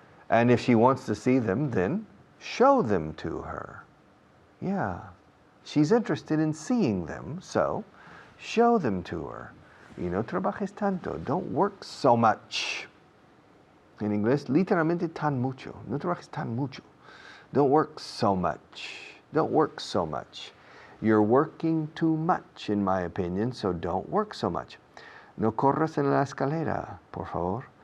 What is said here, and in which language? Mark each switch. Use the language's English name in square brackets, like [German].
[English] And if she wants to see them, then show them to her. Yeah. She's interested in seeing them, so show them to her. [Spanish] Y no trabajes tanto. [English] Don't work so much. [Spanish] En inglés, literalmente tan mucho. No trabajes tan mucho. [English] Don't work so much. Don't work so much. You're working too much, in my opinion, so don't work so much. [Spanish] No corras en la escalera, por favor.